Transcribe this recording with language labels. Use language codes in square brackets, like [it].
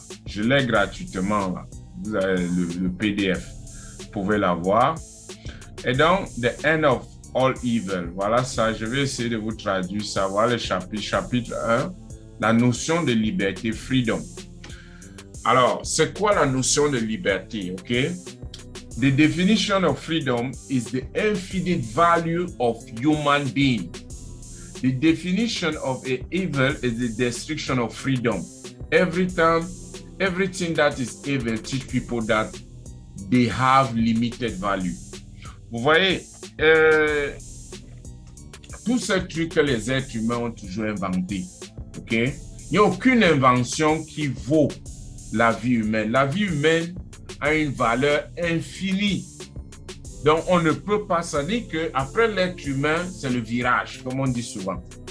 [fr] Je l'ai gratuitement là. Vous avez le PDF, vous pouvez l'avoir. Et donc, The End of All Evil, voilà ça, je vais essayer de vous traduire ça. Voilà le chapitre 1, la notion de liberté, freedom. Alors, c'est quoi la notion de liberté, ok? [en] The definition of freedom is the infinite value of human being. The definition of evil is the destruction of freedom. Everything that is evil teach people that they have limited value. [fr] Vous voyez, tous ces trucs que les êtres humains ont toujours inventés, ok? Il n'y a aucune invention qui vaut la vie humaine. La vie humaine a une valeur infinie. Donc, on ne peut pas s'en dire qu'après l'être humain, c'est le virage, comme on dit souvent.